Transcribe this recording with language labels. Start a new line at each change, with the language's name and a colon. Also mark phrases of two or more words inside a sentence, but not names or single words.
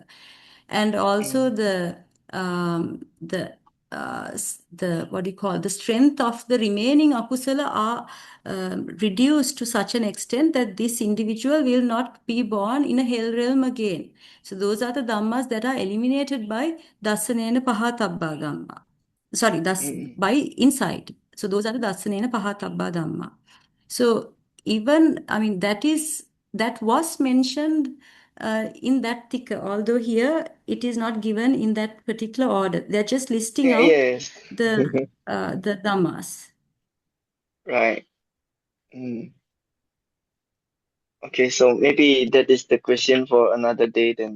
English: And also the what do you call, the strength of the remaining akusala are reduced to such an extent that this individual will not be born in a hell realm again. So those are the dhammas that are eliminated by
Pali: dasanena pahatabba dhamma.
English: Sorry, by insight. So those are the
Pali: dasanena pahatabba dhamma.
English: So even, I mean, that was mentioned in that tika, although here it is not given in that particular order. They're just listing out Yes. the dhammas. Right. Okay, so maybe that is the question for another day then,